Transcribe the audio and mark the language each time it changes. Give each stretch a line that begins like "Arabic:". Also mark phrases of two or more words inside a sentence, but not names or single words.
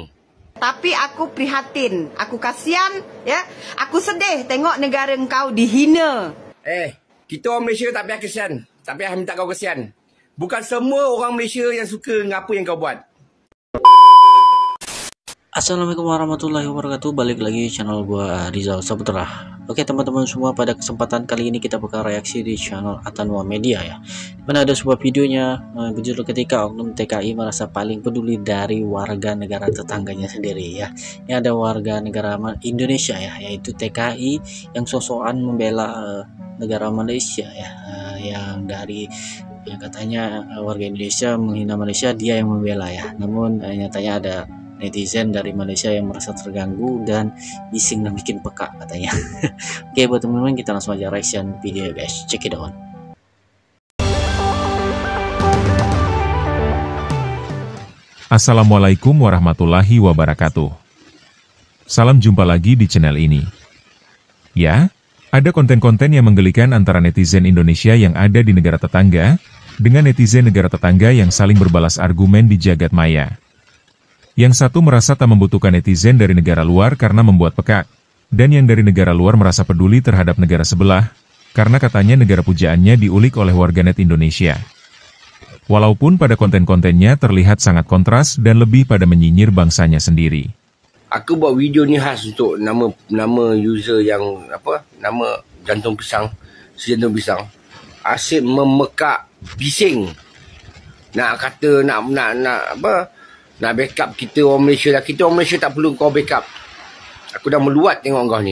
Malay: Tapi aku prihatin, aku kasihan, ya. Aku sedih tengok negara engkau dihina. Kita orang Malaysia tak payah kesian, tak payah minta kau kesian. Bukan semua orang Malaysia yang suka dengan apa yang kau buat.
Arabic: السلام عليكم ورحمة الله وبركاته.
Indonesian: Balik lagi channel gua Rizal Saputra. Oke teman-teman semua, pada kesempatan kali ini kita bakal reaksi di channel Atanwa Media ya. Mana ada sebuah videonya berjudul ketika oknum TKI merasa paling peduli dari warga negara tetangganya sendiri ya. Ini ada warga negara Indonesia ya, yaitu TKI yang sosokan membela negara Malaysia ya, yang dari yang katanya warga Indonesia menghina Malaysia, dia yang membela ya. Namun nyatanya ada netizen dari Malaysia yang merasa terganggu dan bising dan bikin peka katanya. Oke, buat teman-teman kita langsung aja
English: reaction video guys, check it out.
Arabic: السلام عليكم ورحمة الله وبركاته.
Indonesian: Salam jumpa lagi di channel ini. Ya, ada konten-konten yang menggelikan antara netizen Indonesia yang ada di negara tetangga dengan netizen negara tetangga yang saling berbalas argumen di jagat maya. Yang satu merasa tak membutuhkan netizen dari negara luar karena membuat pekak, dan yang dari negara luar merasa peduli terhadap negara sebelah, karena katanya negara pujaannya diulik oleh warganet Indonesia. Walaupun pada konten-kontennya terlihat sangat kontras dan lebih pada menyinyir bangsanya sendiri.
Malay: Aku buat video ni khas untuk nama user yang nama jantung pisang, si jantung pisang. Asyik memekak bising. Nak kata nak backup kita orang Malaysia lah. Kita orang Malaysia tak perlu kau backup. Aku dah meluat tengok kau ni.